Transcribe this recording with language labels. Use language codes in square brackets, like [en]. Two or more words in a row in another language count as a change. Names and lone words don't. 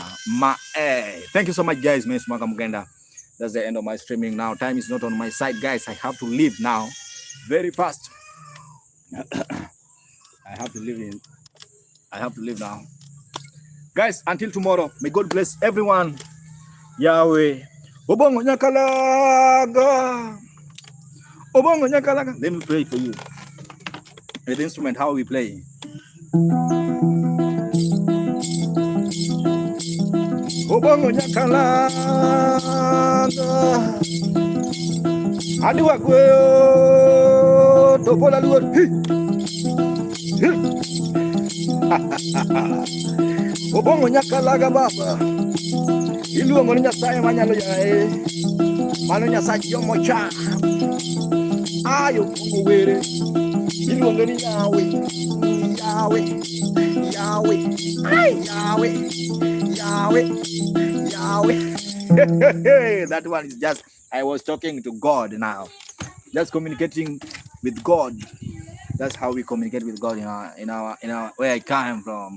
[en] Thank you so much, guys. Miss Makamugenda. That's the end of my streaming now. Time is not on my side, guys. I have to leave now. Very fast. I have to leave now. Guys, until tomorrow, may God bless everyone. Yahweh. [luo] Obongo nyakalaga. Obongo nyakalaga. [en] Let me play for you. With the instrument, how we play. [luo] Obongo nyakalaga. Adiwa kweo. Topola luwa. Obongo nyakalaga baba. Iluongo ni Nyasaye manyalo yae. Mano Nyasaye jomocha. Ayo pongo were. Iluongo ni Yahweh. Yahweh. Yahweh. Yahweh. Yahweh. Yahweh. [en] That one is just, I was talking to God now. Just communicating with God. That's how we communicate with God in our where I come from.